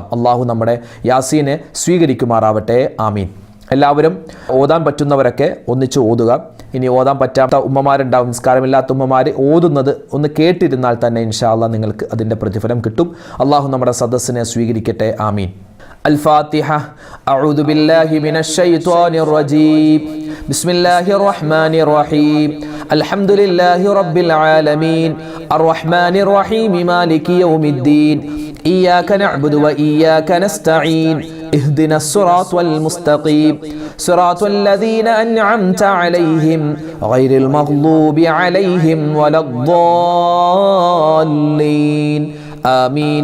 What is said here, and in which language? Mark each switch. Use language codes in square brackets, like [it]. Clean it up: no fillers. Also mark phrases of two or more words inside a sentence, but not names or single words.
[ml] അള്ളാഹു നമ്മുടെ യാസീനെ സ്വീകരിക്കുമാറാവട്ടെ, ആമീൻ. എല്ലാവരും ഓതാൻ പറ്റുന്നവരൊക്കെ ഒന്നിച്ച് ഓതുക. ഇനി ഓതാൻ പറ്റാത്ത ഉമ്മമാരുണ്ടാവും, നിസ്കാരമില്ലാത്ത ഉമ്മമാർ, ഓതുന്നത് ഒന്ന് കേട്ടിരുന്നാൽ തന്നെ [ar] إن شاء الله [ml] നിങ്ങൾക്ക് അതിൻ്റെ പ്രതിഫലം കിട്ടും. അള്ളാഹു നമ്മുടെ സദസ്സിനെ സ്വീകരിക്കട്ടെ, ആമീൻ. [ar] الفاتحة. أعوذ بالله من الشيطان الرجيم. بسم الله الرحمن الرحيم. الحمد لله رب العالمين الرحمن الرحيم مالك يوم الدين إياك نعبد وإياك نستعين اهدنا الصراط المستقيم صراط الذين أنعمت عليهم غير المغضوب عليهم ولا الضالين آمين.